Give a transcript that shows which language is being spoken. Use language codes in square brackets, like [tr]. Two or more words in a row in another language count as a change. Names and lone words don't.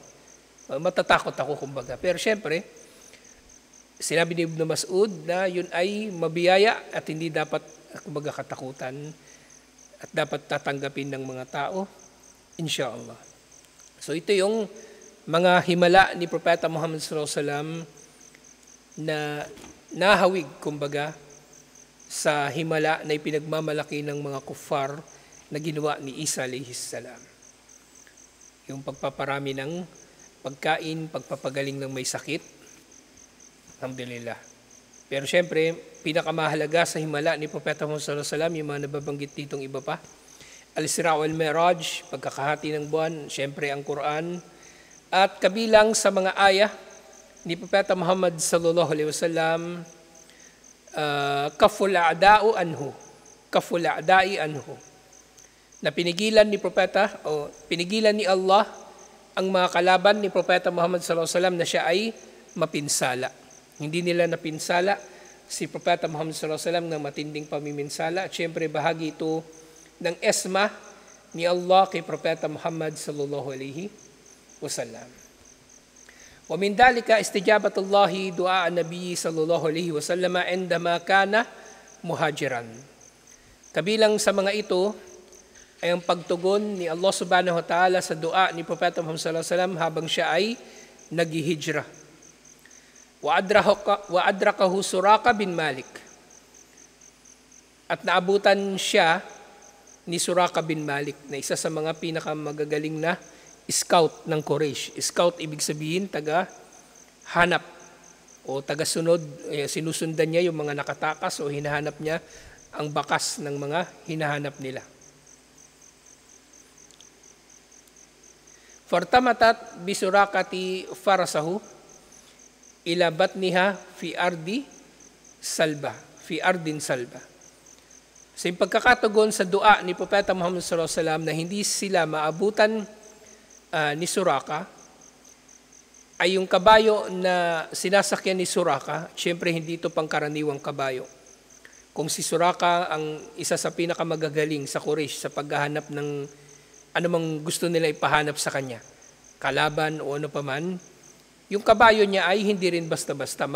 [tl] Matatakot ako kumbaga. Pero syempre, sinabi ni Ibn Mas'ud na yun ay mabiyaya at hindi dapat kumbaga katakutan at dapat tatanggapin ng mga tao, [ar] إن شاء الله. [tl] So ito yung mga himala ni Propeta Muhammad [ar] صلى الله عليه وسلم [tl] na nahawig kumbaga sa himala na ipinagmamalaki ng mga kuffar na ginawa ni Isa [ar] عليه السلام. [tl] Yung pagpaparami ng pagkain, pagpapagaling ng may sakit, [ar] الحمد لله. [tl] Pero syempre, pinakamahalaga sa himala ni Propeta Muhammad [ar] صلى الله عليه وسلم, [tl] yung mga nababanggit ditong iba pa, Al-Isra wal-Mi'raj, pagkakahati ng buwan, syempre ang Quran, at kabilang sa mga ayah ni Propeta Muhammad [ar] صلى الله عليه وسلم, كف الأعداء عنه كف الأعداء عنه, [tl] na pinigilan ni Propeta o pinigilan ni Allah ang mga kalaban ni Propeta Muhammad [ar] صلى الله عليه وسلم [tl] na siya ay mapinsala. Hindi nila napinsala si Propeta Muhammad [ar] صلى الله عليه وسلم [tl] ng matinding pamiminsala at syempre bahagi ito ng esma ni Allah kay Propeta Muhammad [ar] صلى الله عليه وسلم. ومن ذلك استجابة الله دعاء النبي صلى الله عليه وسلم عندما كان مهاجرا. [tl] Kabilang sa mga ito ay ang pagtugon ni Allah [ar] سبحانه وتعالى [tl] sa dua ni Propeta Muhammad [ar] صلى الله عليه وسلم [tl] habang siya ay naghihijrah. [ar] وأدركه سراقة بن مالك. [tl] At naabutan siya ni Suraka bin Malik na isa sa mga pinakamagagaling na scout ng Quraysh. Scout ibig sabihin taga-hanap o taga-sunod. Sinusundan niya yung mga nakatakas o hinahanap niya ang bakas ng mga hinahanap nila. [ar] فارتطمت بسراقة فرسه إلى بطنها في أرض صلبة. [tl] Sa pagkakatagon sa dua ni Propeta Muhammad [ar] صلى الله عليه وسلم [tl] na hindi sila maabutan ni Suraka, ay yung kabayo na sinasakyan ni Suraka, syempre hindi ito pangkaraniwang kabayo. Kung si Suraka ang isa sa pinakamagagaling sa Quraysh sa paghahanap ng anumang gusto nila ipahanap sa kanya, kalaban o ano paman, yung kabayo niya ay hindi rin basta-basta.